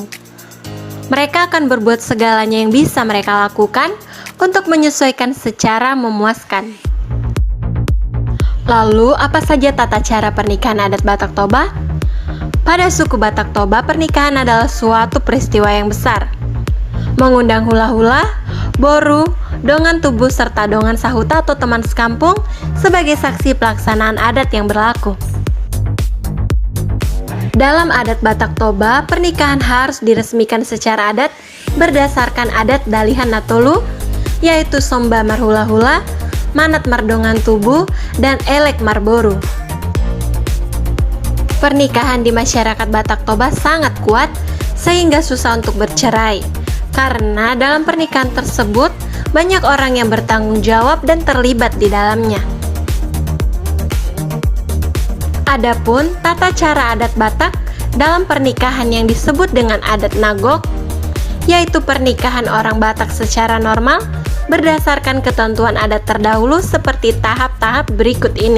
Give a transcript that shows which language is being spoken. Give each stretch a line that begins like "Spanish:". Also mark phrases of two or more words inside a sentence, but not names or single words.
Indonesian: Mereka akan berbuat segalanya yang bisa mereka lakukan untuk menyesuaikan secara memuaskan. Lalu, apa saja tata cara pernikahan adat Batak Toba? Pada suku Batak Toba, pernikahan adalah suatu peristiwa yang besar. Mengundang
Batak Toba: hula-hula, boru, dongan tubuh
Indonesian: serta
Batak Toba: dongan sahuta
Indonesian: atau teman sekampung sebagai saksi pelaksanaan adat yang berlaku. Dalam adat Batak Toba, pernikahan harus diresmikan secara adat berdasarkan adat Dalihan Natolu, yaitu
Batak Toba: Somba Marhula-hula, Manat Mardongan Tubuh,
Indonesian: dan
Batak Toba: Elek Marboru.
Indonesian: Pernikahan di masyarakat Batak Toba sangat kuat sehingga susah untuk bercerai, karena dalam pernikahan tersebut banyak orang yang bertanggung jawab dan terlibat di dalamnya. Adapun tata cara adat Batak dalam pernikahan yang disebut dengan adat Nagok, yaitu pernikahan orang Batak secara normal berdasarkan ketentuan adat terdahulu seperti tahap-tahap berikut ini.